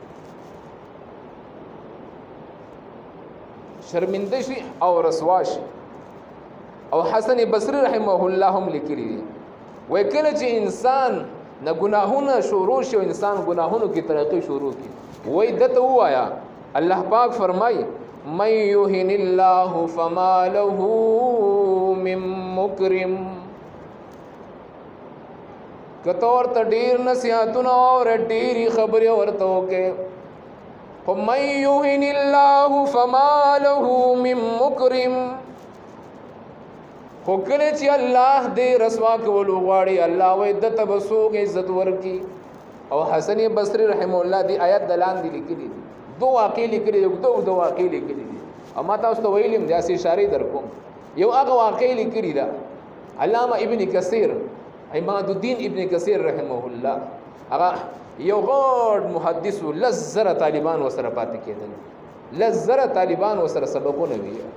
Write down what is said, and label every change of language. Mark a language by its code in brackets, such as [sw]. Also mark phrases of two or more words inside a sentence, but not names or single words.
[ps] شرمنده شي او رسوا شي او حسن بصری [ar] رحمه الله [ps] هم لیکلی دي وایي کله چې انسان نه ګناهونه شروع شي او انسان ګناهونو کې ترقی شروع کړي وایي دته ووایه الله پاک فرمایي [ar] من یهن الله فما له من مکرم [ps] کته ورته ډېر نصیحتونه او ډېرې خبرې ورته وکړې خو [ar] من یهن الله فما له من مکرم [ps] خو کله چې الله دې رسوا کولو غواړي الله وایي دته به څوک عزت ورکړي او حسن بصری [ar] رحمه الله [ps] دې آیت د لاندې لیکلي دي دو واقع لیکلي دي دو واقع لیکلي دي او ما تاسو ته ویلم داسې اشارې در کوم یو هغه واقع لیکلي ده علامه ابن کثیر عماد الدین ابن کثیر [ar] رحمه الله [ps] هغه یو غټ محدث لزره طالبان وسره پاتې کېدل لزره طالبان وسره سبقونه وی